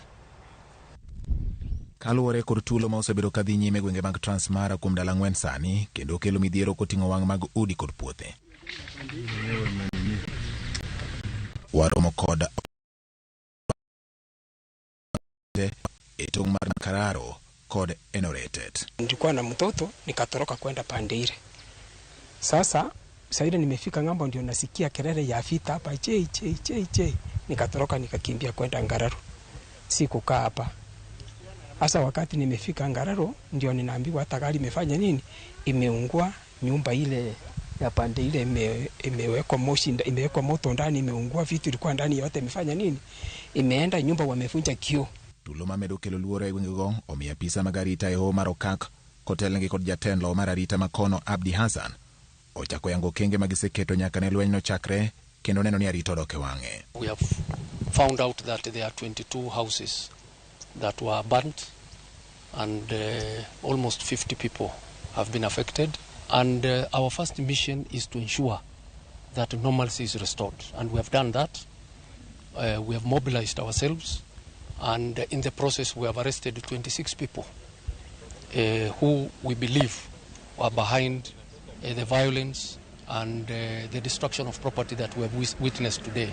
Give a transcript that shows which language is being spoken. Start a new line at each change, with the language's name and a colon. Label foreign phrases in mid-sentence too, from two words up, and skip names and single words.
Luo (Kenya and Tanzania): Kaluwore kod tulo ma osebedo kadhi nyime gwenge mag Transmara kuom dala ng'wen sani kendo kelo midhiero koting'o wang' mag udi kod puothe. Waromo kod e tong' mar Kararo kod Enoretet.
Swahili: Nilikuwa na mtoto nikatoroka kwenda pande ile. Sasa saida nimefika ng'ambo ndio nasikia kelele ya vita hapa che. Nikatoroka nikakimbia kwenda Ngararo. Sikukaa hapa. Asa wakati nimefika Ngararo ndio ninaambiwa hata gari imefanya nini? Imeungua, nyumba ile ya pande ile imewekwa moshi, imewekwa moto ndani, imeungua, vitu ilikuwa ndani yote imefanya nini? Imeenda nyumba wamevunja kioo.
Luo (Kenya and Tanzania): Tulo mamedo kelo luoro e gwengego omiyo apisa magarita e ho mar okak kotelnegi kod jatendlo mar arita makono Abdi Hassan ochako yango kenge magiseketo nyaka ne lweny no chakre kendo neno ni arita odok e wang'e.
English: We have found out that there are 22 houses that were burnt and almost 50 people have been affected, and our first mission is to ensure that normalcy is restored, and we have done that. We have mobilized ourselves, and in the process we have arrested 26 people who we believe were behind the violence and the destruction of property that we have witnessed today.